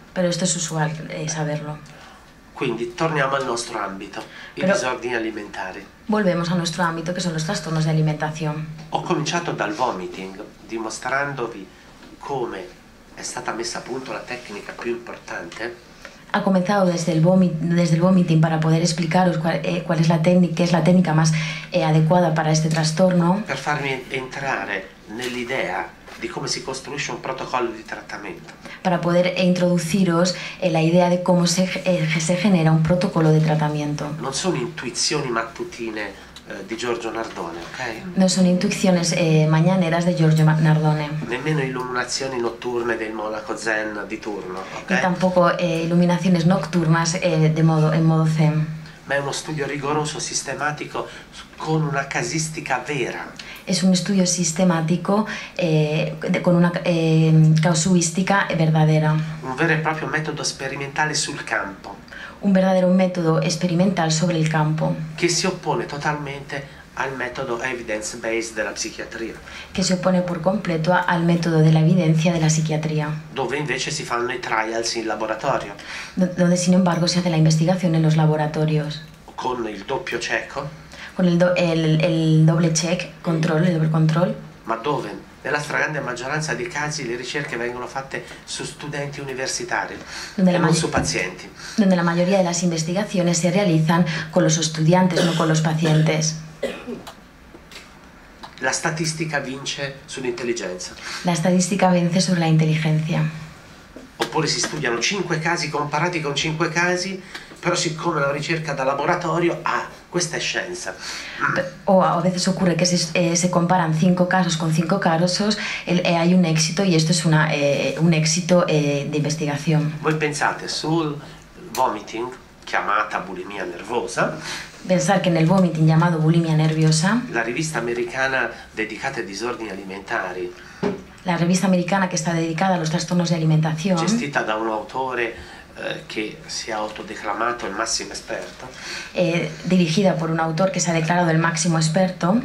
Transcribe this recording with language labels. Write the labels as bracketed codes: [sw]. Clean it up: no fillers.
[es] pero esto es usual saberlo. [it] Quindi torniamo al nostro ambito, i Però- disordini alimentari. [es] Volvemos a nuestro ámbito, que son los trastornos de alimentación. [it] Ho cominciato dal vomiting, dimostrandovi come è stata messa a punto la tecnica più importante, [es] Ha comenzado desde el vomiting para poder explicaros cuál es la técnica, qué es la técnica más adecuada para este trastorno, [it] per farmi entrare nell'idea di come si costruisce un protocollo di trattamento. [es] para poder introduciros la idea de cómo se genera un protocolo de tratamiento. [it] Non sono intuizioni mattutine di Giorgio Nardone, ok? [es] No son intuiciones mañaneras de Giorgio Nardone, [it] Nemmeno illuminazioni notturne del monaco zen di turno, [es] ni ok? tampoco iluminaciones nocturnas en modo zen. [it] ma è uno studio rigoroso, sistematico, con una casistica vera. [es] Es un estudio sistemático con una casuística verdadera. [it] Un vero e proprio metodo sperimentale sul campo. [es] Un verdadero método experimental sobre el campo. [it] Che si oppone totalmente al metodo evidence-based della psichiatria. [es] Que se opone por completo al método de la evidencia de la psiquiatría. [it] Dove invece si fanno i trials in laboratorio. [es] Donde sin embargo se hace la investigación en los laboratorios. [it] Con il doppio cieco. [es] Con el doble check, control, el doble control. [it] Ma dove? Nella stragrande maggioranza dei casi le ricerche vengono fatte su studenti universitari e non su pazienti. [es] Donde la mayoría de las investigaciones se realizan con los estudiantes, no con los pacientes. [it] La statistica vince sull'intelligenza. [es] La estadística vence sobre la inteligencia. [it] Oppure si studiano 5 casi comparati con 5 casi, però siccome la ricerca da laboratorio, questa è scienza. [es] O a veces ocurre que se comparan 5 casos con 5 casos, hay un éxito y esto es un éxito de investigación. [it] Voi pensate sul vomiting, chiamata bulimia nervosa. [es] Pensar que en el vomiting llamado bulimia nerviosa, [it] la rivista americana dedicata ai disordini alimentari, [es] la revista americana que está dedicada a los trastornos de alimentación, [it] gestita da un autore che si è autodeclamato il massimo esperto, [es] dirigida por un autor que se ha declarado el máximo experto,